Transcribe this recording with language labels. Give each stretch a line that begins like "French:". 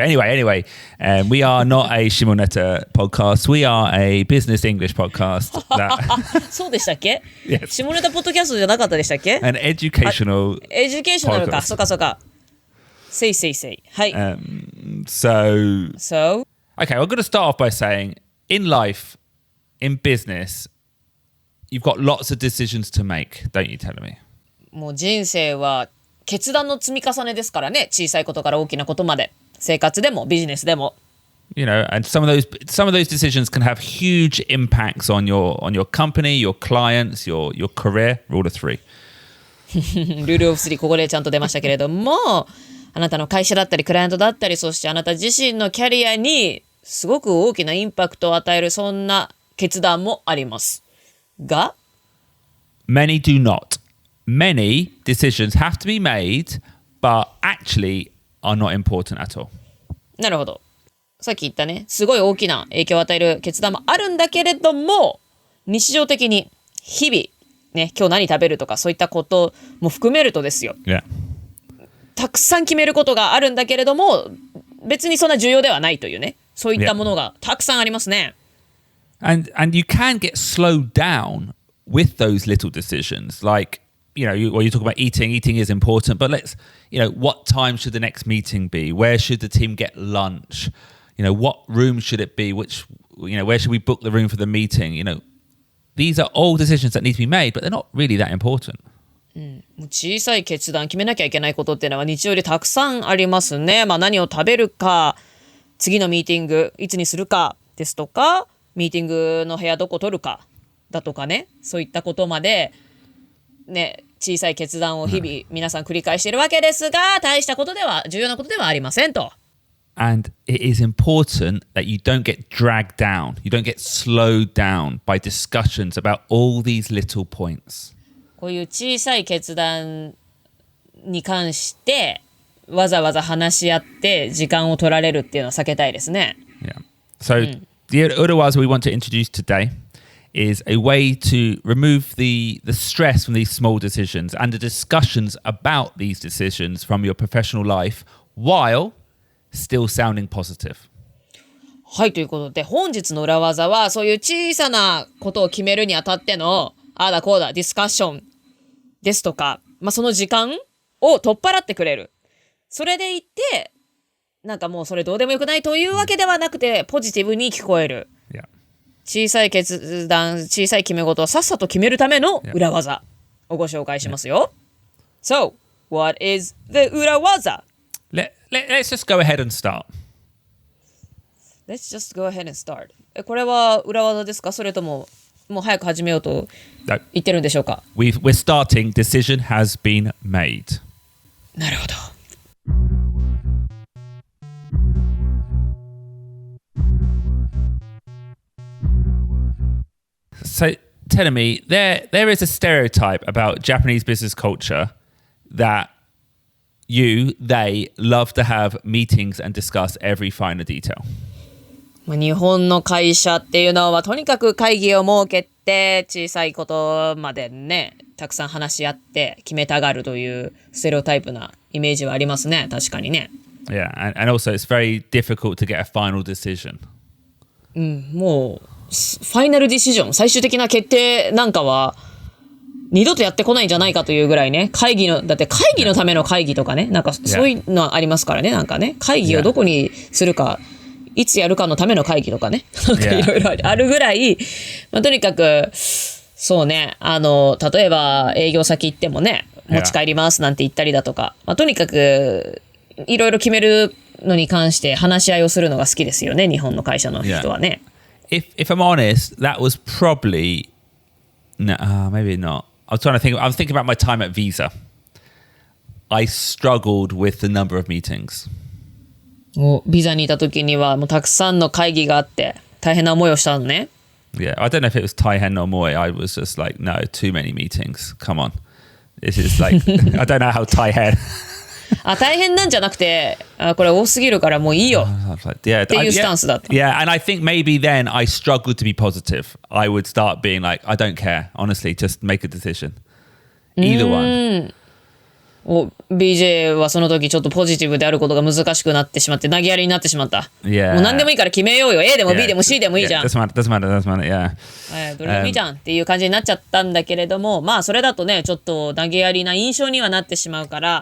English: Anyway, we are not a Shimoneta podcast. We are a business English podcast.
Japanese: そうでしたっけ？
English: Yes.
Japanese: 下ネタポッドキャストじゃなかったでしたっけ？
English: An educational
Japanese: エデュケーショナルか。そうか。
English: Say.
Japanese: はい。
English: So, okay, I'm going to start off by saying, in life, in business, you've got lots of decisions to make, don't you, tell me?
Japanese: もう人生は決断の積み重ねですからね。小さいことから大きなことまで。生活でもビジネスでも。
English: You know, and some of those decisions can have huge impacts on your company, your clients, your career. Rule of three.
Japanese: ルールオブ3ここでちゃんと出ましたけれども、あなたの会社だったりクライアントだったり、そしてあなた自身のキャリアにすごく大きなインパクトを与えるそんな決断もありますが、
English: Many do not.Many decisions have to be made, but actually are not important at all.
Japanese: なるほど。さっき言ったね、すごい大きな影響を与える決断もあるんだけれども、日常的に日々、ね、今日何食べるとかそういったことも含めるとですよ。
English: Yeah.
Japanese: たくさん決めることがあるんだけれども、別にそんな重要ではないというね、そういったものがたくさんありますね。
English: And you can get slowed down with those little decisions, like,you talk about eating is important, but what time should the next meeting be? Where should the team get lunch? What room should it be? Where should we book the room for the meeting? These are all decisions that need to be made, but they're not really that important.
Japanese: 小さい決断決めなきゃいけないことっていうのは日常でたくさんありますね。何を食べるか、次のミーティングいつにするかですとか、ミーティングの部屋どこ取るかだとかね、そういったことまでね、小さい決断を日々皆さん繰り返しているわけですが、大したことでは重要なことではありませんと。
English: And it is important that you don't get dragged down. You don't get slowed down by discussions about all these little points.
Japanese: こういう小さい決断に関してわざわざ話し合って時間を取られるっていうのは避けたいですね。
English: Yeah. So the urawaza we want to introduce today.is a way to remove the stress from these small decisions and the discussions about these decisions from your professional life while still sounding positive.
Japanese: はい、ということで本日の裏技はそういう小さなことを決めるにあたってのああだこうだディスカッションですとか、その時間を取っ払ってくれる。それでいてもうそれどうでもよくないというわけではなくてポジティブに聞こえる。
English: Yeah.
Japanese: 小さい決断、小さい決め事をさっさと決めるための裏技をご紹介しますよ。
English: So, what is the 裏技? Let's just go ahead and start. Let's just go ahead and start.
Japanese: これは裏技ですか？それとももう早く始めようと言ってるんでしょうか？
English: We're starting. Decision has been made.
Japanese: なるほど。
English: So telling me there is a stereotype about Japanese business culture that they love to have meetings and discuss every finer detail.
Japanese: 日本の会社っていうのはとにかく会議を設けて小さいことまでねたくさん話し合って決めたがるというステレオタイプなイメージはありますね。確かにね。
English: Yeah, and also it's very difficult to get a final decision.
Japanese: もうファイナルディシジョン最終的な決定なんかは二度とやってこないんじゃないかというぐらいねだって会議のための会議とかねなんかそういうのありますからねなんかね会議をどこにするかいつやるかのための会議とかねなんかいろいろあるぐらい、とにかくそうね例えば営業先行ってもね持ち帰りますなんて言ったりだとか、とにかくいろいろ決めるのに関して話し合いをするのが好きですよね日本の会社の人はね。
English: If I'm honest, that was probably maybe not. I was thinking about my time at Visa. I struggled with the number of meetings.
Japanese: ビザにいた時にはもうたくさんの会議があって大変な思いをしたのね。
English: Yeah, I don't know if it was Taihen or Moy. I was just like, no, too many meetings. Come on. This is like, I don't know how Taihen.
Japanese: 大変なんじゃなくてこれ多すぎるからもういいよっていうスタンスだった。
English: Yeah, and I think maybe then I struggled to be positive. I would start being like, I don't care. Honestly, just make a decision. Either one.
Japanese: BJ はその時ちょっとポジティブであることが難しくなってしまって投げやりになってしまった。
English: Yeah.
Japanese: もう何でもいいから決めようよ。A でも B でも C でもいいじゃん。
English: Doesn't matter, yeah.
Japanese: どれでもいいじゃんっていう感じになっちゃったんだけれども、それだとねちょっと投げやりな印象にはなってしまうから、